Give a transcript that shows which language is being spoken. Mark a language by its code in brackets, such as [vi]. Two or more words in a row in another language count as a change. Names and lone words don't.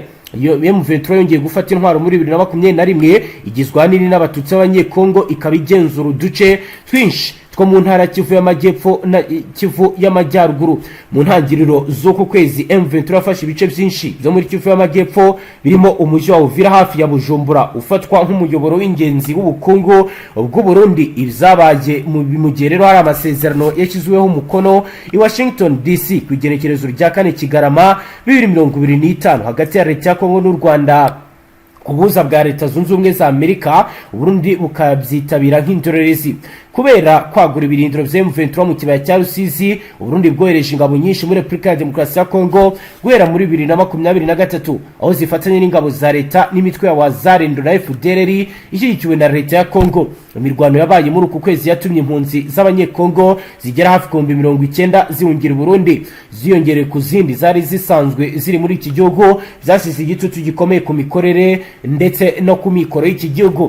[rw] M23 yongeye gufata intwaro muri 2021 igizwe ahanini n'abatutsi b'abanyekongo, ikaba igenzura uduce twinshi two mu ntara Kivu y'Amajyepfo na Kivu y'Amajyaruguru. Mu ntangiriro z'uko kwezi M23 yafashe ibice byinshi byo muri Kivu y'Amajyepfo birimo umujyi wa Uvira hafi ya Bujumbura ufatwa nk'umuyoboro w'ingenzi w'ubukungu bw'u Burundi. Ibyabaye mu gihe rero hari amasezerano yashyizweho umukono i Washington DC ku igenekerezo rya 4 Kigarama 2025 hagati ya leta ya Kongo n'u Rwanda kubuza bwa leta zunze ubumwe za Amerika, Burundi bukabyitabira nk'indorerezi. Kubera kwagura ibirindiro vya M23 mu kibaya cya Rusizi, Burundi bwohereje ingabo nyinshi muri Repubulika ya Demokarasi ya Kongo guhera muri 2023 aho zifatanye n'ingabo za leta n'imitwe ya Wazalendo na FDLR ishyigikiwe na leta ya Kongo. Imirwano yabaye muri uku kwezi yatumye impunzi z'abanyekongo zigera hafi 90 zihungira Burundi, ziyongere ku zindi zari zisanzwe ziri muri iki gihugu, byasize igitutu gikomeye ku mikorere ndetse no ku mikoro y'iki gihugu.